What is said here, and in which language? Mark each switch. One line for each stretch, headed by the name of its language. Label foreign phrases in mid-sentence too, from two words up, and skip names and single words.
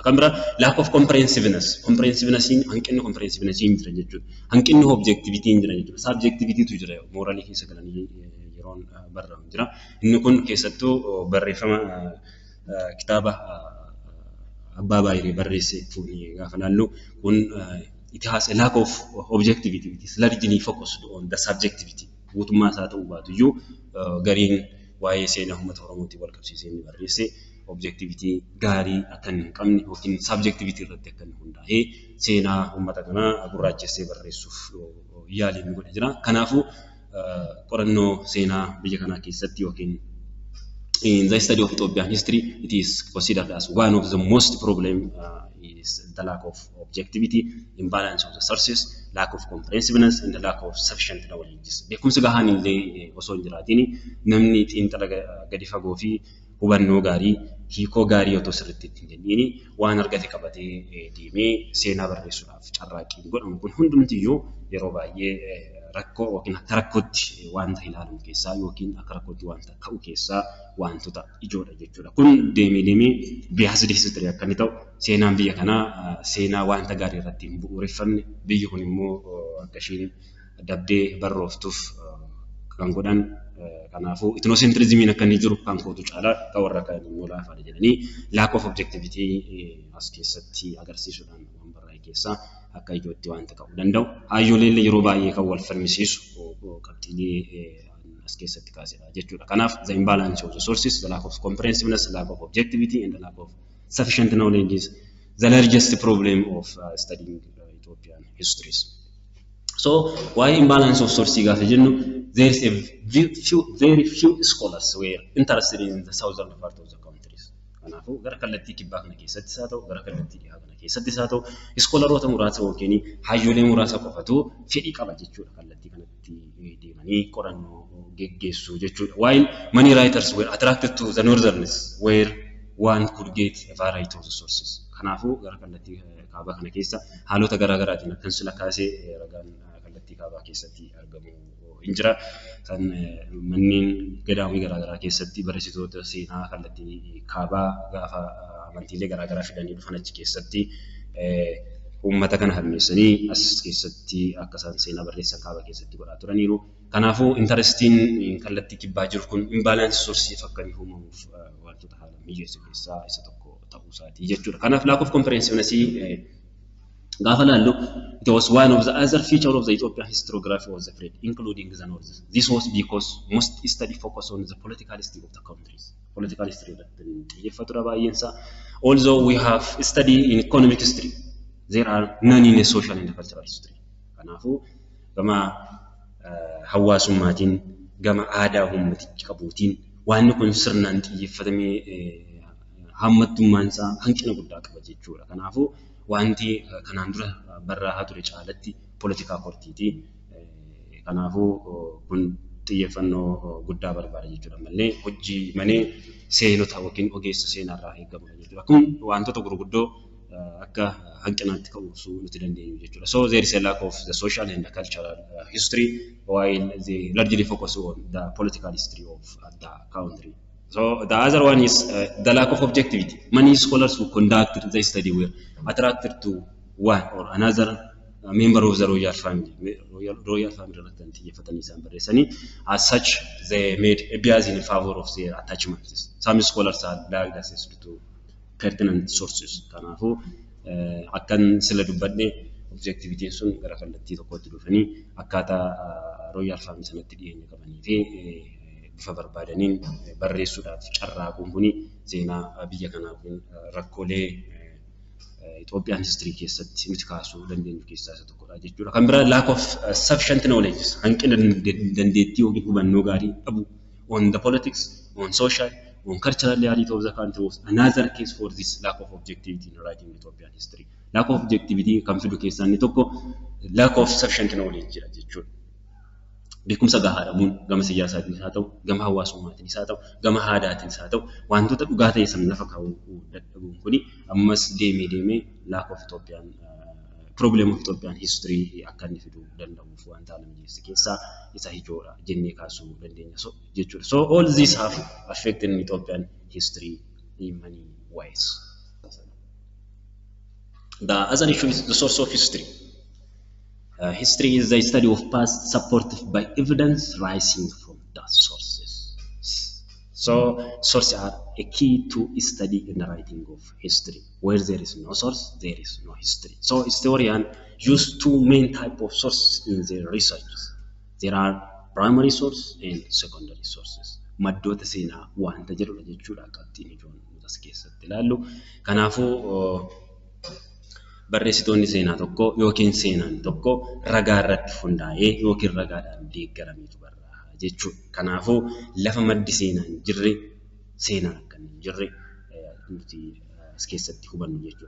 Oromo: Kan biraa
English: lack of comprehensiveness.
Oromo: Hanqinni comprehensiveness hin jira jechuudha. Hanqinni objectivity hin jira jechuudha. Subjectivity tu jira morally keessa galanii yeroon barraa'u jira. Inni kun keessattuu barreeffama kitaaba Abbaa Baay'ee barreesse gaafa laallu kun
English: it has a lack of objectivity. It is largely focused on the subjectivity.
Oromo: Guutummaa isaa ta'uu baatu iyyuu gariin waa'ee seenaa uummata Oromootiin wal qabsiisee inni barreesse objectivity gaarii akka hin qabne yookiin subjectivity irratti akka hundaa'ee seenaa uummata kanaa gurraachessee barreessuuf yaalii inni godhe jira. Kanaafuu qorannoo seenaa biyya kanaa keessatti yookiin
English: in the study of Ethiopian history, it is considered as one of the most problem is the lack of objectivity, imbalance of the sources, lack of comprehensiveness, and the lack of sufficient knowledge.
Oromo: Beekumsi gahaan illee osoo hin jiraatiin namni xiinxala gadi fagoo fi hubannoo gaarii hiikoo gaarii otoo sirriitti ittiin kenniini waan argate qabatee deemee seenaa barreessuudhaaf carraaqqii godhamu kun hundumtiyyuu yeroo baay'ee rakkoo yookiin akka rakkootti wanta ilaalamu keessaa yookiin akka rakkootti wanta ka'u keessaa wantoota ijoodha jechuudha. Kun deemee biyaasii history akka inni ta'u seenaan biyya kanaa seenaa wanta gaarii irratti hin bu'uureffamne biyyi kun immoo akka isheen dabdee barrooftuuf kan godhan kanaafuu ethnocentrismiin akka inni jiru kan kootu caalaa kan warra kan immoo laafaadha jedhanii
English: lack of objectivity
Oromo: as keessatti agarsiisuudhaan waan barraa'e keessaa akka ijootti wanta ka'uu danda'u. Hayyoolee yeroo baay'ee kan wal falmisiisu qabxiilee as keessatti kaasedha jechuudha.
English: Kanaaf the imbalance of the sources, the lack of comprehensiveness, the lack of objectivity, and the lack of sufficient knowledge is the largest problem of studying Ethiopian histories. So why imbalance of sources? There is a very few scholars were interested in the southern part of the countries.
Oromo: Kanaafuu gara kallattii kibbaa kana keessatti haa ta'u gara kallattii dhihaa kana keessatti haa ta'u iskoolaroota muraasa yookiin hayyoolee muraasa qofatu fedhii qaba jechuudha kallattii kanatti deemanii qorannoo geggeessuu jechuudha.
English: While many writers were attracted to the northerners where one could get a variety of the sources.
Oromo: Kanaafuu gara kallattii kaabaa kana keessa haalota garaa garaatiin akkan sila kaasee ragaan kallattii kaabaa keessatti argamu hin jira. Kan manneen gadaamii garaa garaa keessatti barreessitoota seenaa kallattii kaabaa gaafa amantiilee garaa garaa fidanii dhufan achi keessatti uummata kana hammeessanii as keessatti akka isaan seenaa barreessan kaabaa keessatti godhaa turaniiru. Kanaafuu interestiin kallattii kibbaa jiru kun
English: imbalaansii soorsiif
Oromo: akka inni uumamuuf wantoota haala mijeessu keessaa isa tokko ta'uu isaatii jechuudha.
English: Kanaaf lack of comprehensiveness
Oromo: gaafa laallu
English: it was one of the other features of the Ethiopian historiography was the thread, including the north. This was because most study focus on the political history of the countries. Political history although we have study in economic history, there are none in social and cultural history.
Oromo: Kanaafuu gama hawaasummaatiin gama aadaa uummaticha qabuutiin waan kun sirnaan xiyyeeffatamee hammattummaan isaa hanqina guddaa qaba jechuudha. Kanaafuu wanti kanaan dura barraa ture caalatti politikaa kortiitii kanaafuu kun xiyyeeffannoo guddaa barbaada jechuudha malee hojii malee seenota yookiin ogeessa seenaarraa eegamu jechuudha. Kun wantoota gurguddoo akka hanqinaatti ka'uusuu nuti dandeenyu jechuudha.
English: So there is a lack of the social and the cultural history while they largely focus on the political history of the country. So the other one is the lack of objectivity. Many scholars who conducted the study were attracted to one or another member of the royal family. Royal family. As such, they made a bias in favor of their attachments. Some scholars are lagged access to pertinent sources.
Oromo: Kanaafuu akkan sila dubbadne objectivity sun gara kallattii tokkotti dhufanii akkaataa
English: royal family
Oromo: sanatti dhiyeenya qabanii fi bifa barbaadaniin barreessuudhaaf carraaquun kuni seenaa biyya kanaaf rakkoolee
English: Ethiopian history
Oromo: keessatti nuti kaasuu dandeenyu keessaa isa tokkodha jechuudha. Kan biraa
English: lack of sufficient knowledge
Oromo: hanqina dandeettii yookiin hubannoo gaarii qabu
English: on the politics, on social, on cultural reality of the country was another case for this lack of objectivity in writing Ethiopian history. Lack of objectivity
Oromo: kan fidu keessaa inni tokko
English: lack of sufficient knowledge
Oromo: jedha jechuudha. Beekumsa gahaa dhabuun gama siyaasaatiin haa ta'u, gama hawaasummaatiin haa ta'u, gama aadaatiin haa ta'u, wantoota dhugaa ta'e san lafa kaa'uu dadhabuun kuni ammas deemee
English: lack of Ethiopian problem of Ethiopian history
Oromo: akka inni fiduu danda'uuf wanta mijeessu keessaa isa ijoodha jennee kaasuu dandeenya jechuudha.
English: So all these have affected Ethiopian history in many ways. The other issue is the source of history. History is the study of past supported by evidence rising from the sources. So sources are a key to study in the writing of history. Where there is no source, there is no history. So historians use two main types of sources in their research. There are primary sources and secondary sources.
Oromo: maddoota seenaa wanta jedhudha jechuudha akka ittiin ijoon as keessatti ilaallu. Kanaafuu barreessitoonni seenaa tokko yookiin seenaan tokko ragaa irratti hundaa'ee yookiin ragaadhaan deeggarameetu barraa'a jechuudha. Kanaafuu lafa maddi seenaa hin jirre seenaan akka hin jirre nuti as keessatti hubannu jechuudha.